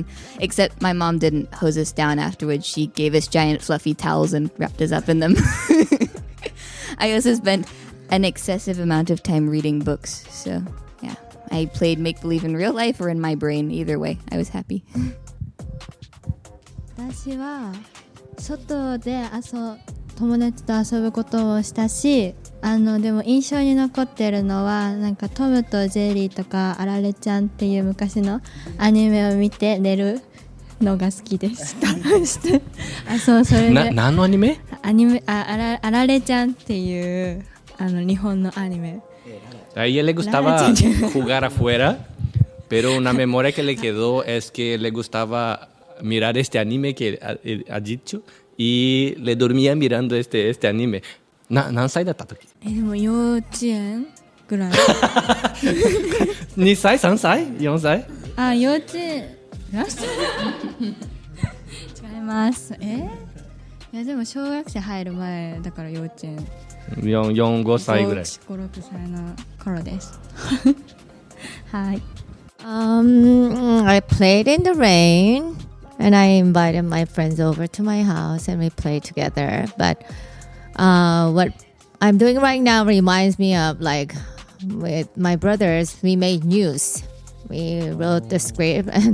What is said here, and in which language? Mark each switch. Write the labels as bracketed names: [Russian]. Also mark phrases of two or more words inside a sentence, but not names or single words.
[English] Except my mom didn't hose us down afterwards. She gave us giant fluffy towels and wrapped us up in them. I also spent an excessive amount of time reading books. So yeah, I played make-believe in real life or in my brain. Either way, I was happy. [Japanese] 私は外で友達と遊ぶことをしたし、でも印象に残ってるのはなんかトムとジェリーとかあられちゃんっていう昔のアニメを見て寝るのが好きでした。そう、それで何のアニメ？あられちゃんっていう日本のアニメ。 [Spanish] A ella le gustaba jugar afuera, pero una memoria que le quedó es que le gustaba mirar este anime que ha dicho y le dormía mirando este anime. [Japanese] 何歳だった時？でも幼稚園ぐらい。 2歳、3歳、4歳？幼稚園。違います。いやでも小学生入る前だから幼稚園。 4、5歳ぐらい。 5、6歳の頃です。はい。 [English] I played in the rain. And I invited my friends over to my house and we played together. But what I'm doing right now reminds me of like with my brothers, we made news. We wrote the script and